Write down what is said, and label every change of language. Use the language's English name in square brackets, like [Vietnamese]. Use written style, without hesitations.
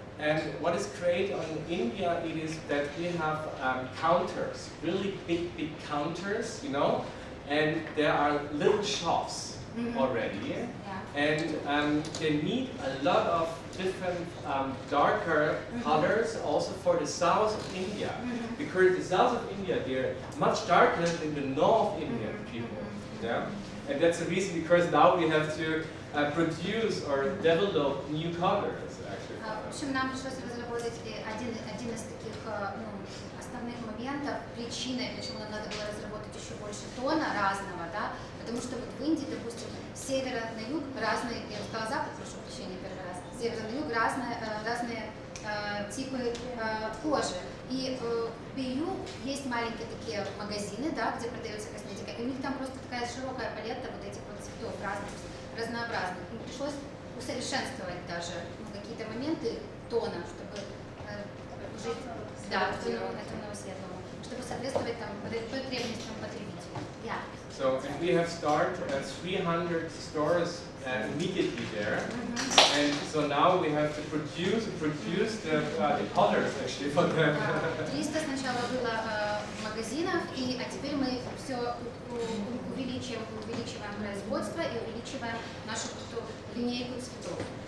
[English] And what is great on India it is that we have counters, really big counters, you know, and there are little shops already, and they need a lot of different darker colors also for the south of India, because the south of India they're much darker than the North Indian people, yeah, and that's the reason because now we have to produce or develop new colors. [Russian] В общем, нам пришлось разработать один из таких основных моментов, причиной, почему нам надо было разработать еще больше тона разного, да, потому что вот в Индии, допустим, с севера на юг разные, я бы сказала запад, прошу прощения, первый раз, с севера на юг разные типы кожи. И в BU есть маленькие такие магазины, да, где продается косметика, и у них там просто такая широкая палетта вот этих вот цветов разных, разнообразных. И пришлось усовершенствовать даже какие-то моменты тона, чтобы жить, да, этому светлому, чтобы соответствовать там потребностям потребителя. [English] Yeah. So we have started 300 stores immediately there, and so now we have to produce the colors actually for them. [Russian] 300 сначала было магазинов, а теперь мы все увеличиваем производство и увеличиваем нашу линейку цветов.